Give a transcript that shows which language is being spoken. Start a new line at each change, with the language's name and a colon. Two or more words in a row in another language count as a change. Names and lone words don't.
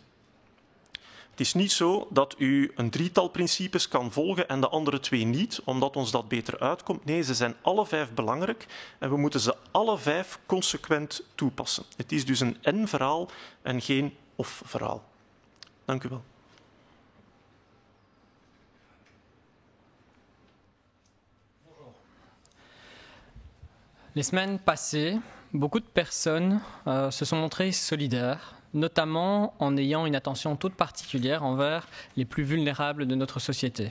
Dutch: Het is niet zo dat u een 3-tal principes kan volgen en de andere 2 niet, omdat ons dat beter uitkomt. Nee, ze zijn alle 5 belangrijk en we moeten ze alle 5 consequent toepassen. Het is dus een en-verhaal en geen of-verhaal. Dank u wel.
French: Les semaines passées, beaucoup de personnes se sont montrées solidaires, notamment en ayant une attention toute particulière envers les plus vulnérables de notre société.